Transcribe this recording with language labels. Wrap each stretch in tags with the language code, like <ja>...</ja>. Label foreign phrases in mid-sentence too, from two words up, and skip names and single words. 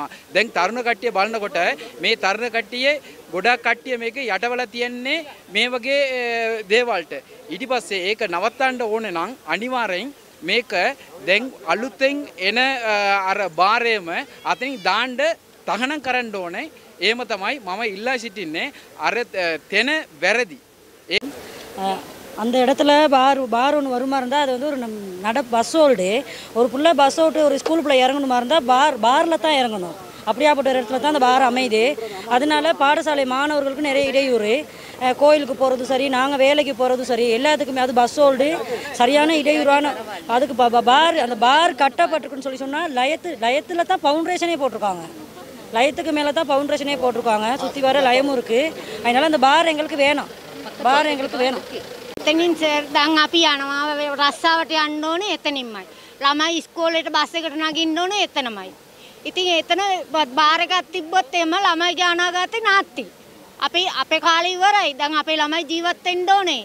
<si>දැන් තරුණ කට්ටිය බලනකොට මේ තරුණ කට්ටියේ ගොඩක් කට්ටිය මේක යටවල තියන්නේ මේ වගේ දේවල්ට. ඊට පස්සේ ඒක නවත්තන්න ඕනේ නම් අනිවාර්යෙන් මේක දැන් අලුතෙන් එන අර බාරේම අතනින් දාන්න තහනම් කරන්න ඕනේ. එහෙම තමයි මම ඉල්ලා සිටින්නේ. අර තැන වැරදි.</si> <ta>அந்த இடத்துல பார் ஒன்று வருமா இருந்தால் அது வந்து ஒரு</ta> <en>bus hold</en> <ta>ஒரு புள்ள பஸ் ஓட்டு ஒரு ஸ்கூல் பிள்ளை இறங்கணுமா இருந்தால் பாரில் தான் இறங்கணும். அப்படியாப்பட்ட ஒரு இடத்துல தான் அந்த பார் அமையுது. அதனால பாடசாலை மாணவர்களுக்கு நிறைய இடையூறு. கோயிலுக்கு போகிறதும் சரி, நாங்கள் வேலைக்கு போகிறதும் சரி, எல்லாத்துக்குமே அது</ta> <en>bus hold</en> <ta>சரியான இடையூறான. அதுக்கு பார் அந்த பார் கட்டப்பட்டிருக்குன்னு சொல்லி சொன்னால் லயத்தில் தான் ஃபவுண்டேஷனே போட்டிருக்காங்க. லயத்துக்கு மேலே தான் ஃபவுண்டேஷனே போட்டிருக்காங்க. சுற்றி வர லயமும் இருக்குது. அதனால் அந்த பார் எங்களுக்கு வேணும். பார் எங்களுக்கு வேணும்.</ta> <si>එතනින් දැන් අපි යනවා රස්සාවට යන්න ඕනේ එතනින්මයි. ළමයි ඉස්කෝලේට බස් එකට නගින්න ඕනේ එතනමයි. ඉතින් එතන බාර් එකක් තිබ්බොත් එම ළමයිගේ අනාගතේ නාස්ති. අපේ කාලේ ඉවරයි. දැන් අපේ ළමයි ජීවත් වෙන්න ඕනේ.</si>